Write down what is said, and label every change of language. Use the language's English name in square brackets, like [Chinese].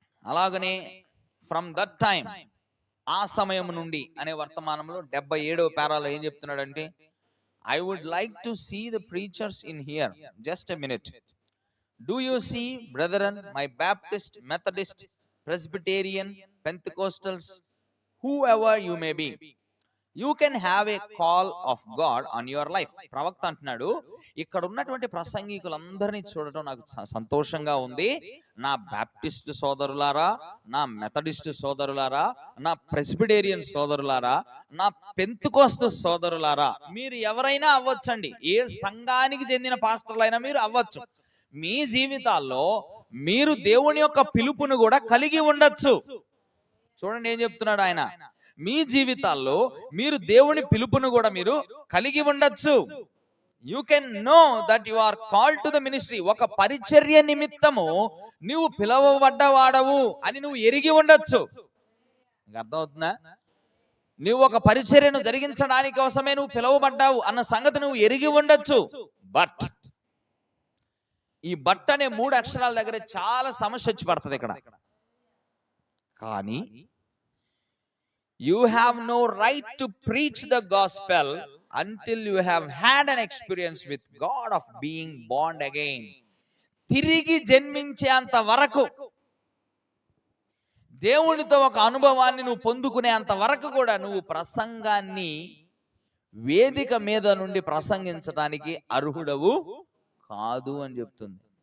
[Telugu] అలాగనే [English] from that time, [Telugu] ఆ సమయం నుండి అనే వర్తమానంలో 77వ పేరాలో ఏం చెప్తున్నాడంటే, [English] I would like to see the preachers in here. Just a minute. Do you see, brethren, my Baptist, Methodist, Presbyterian, Pentecostals, whoever you may be, you can have a call of God on your life. [Telugu] ప్రవక్త అంటున్నాడు, ఇక్కడ ఉన్నటువంటి ప్రసంగికులందరినీ చూడటం నాకు సంతోషంగా ఉంది. నా Baptist సోదరులారా, నా మెథడిస్ట్ సోదరులారా, నా ప్రెస్బిటేరియన్ సోదరులారా, నా పెంతెకోస్తు సోదరులారా, మీరు ఎవరైనా అవ్వచ్చండి. ఏ సంఘానికి చెందిన పాస్టర్లైనా మీరు అవ్వచ్చు. మీ జీవితాల్లో మీరు దేవుని యొక్క పిలుపును కూడా కలిగి ఉండొచ్చు. చూడండి ఏం చెప్తున్నాడు ఆయన, మీ జీవితాల్లో మీరు దేవుని పిలుపును కూడా మీరు కలిగి ఉండొచ్చు. [English] You can know that you are called to the ministry. [Telugu] ఒక పరిచర్య నిమిత్తము నువ్వు పిలువబడ్డవాడవు అని నువ్వు ఎరిగి ఉండొచ్చు. అర్థమవుతుందా? నువ్వు ఒక పరిచర్యను జరిగించడానికి కోసమే నువ్వు పిలువబడ్డావు అన్న సంగతి నువ్వు ఎరిగి ఉండొచ్చు. బట్ ఈ బట్ అనే 3 అక్షరాల దగ్గర చాలా సమస్య వచ్చి పడుతుంది ఇక్కడ. కానీ [English] you have no right to preach the gospel until you have had an experience with God of being born again. [Telugu] తిరిగి జన్మించేంత వరకు, దేవునితో ఒక అనుభవాన్ని నువ్వు పొందుకునేంత వరకు కూడా నువ్వు ప్రసంగాన్ని వేదిక మీద నుండి ప్రసంగించడానికి అర్హుడవు కాదు అని చెప్తుంది.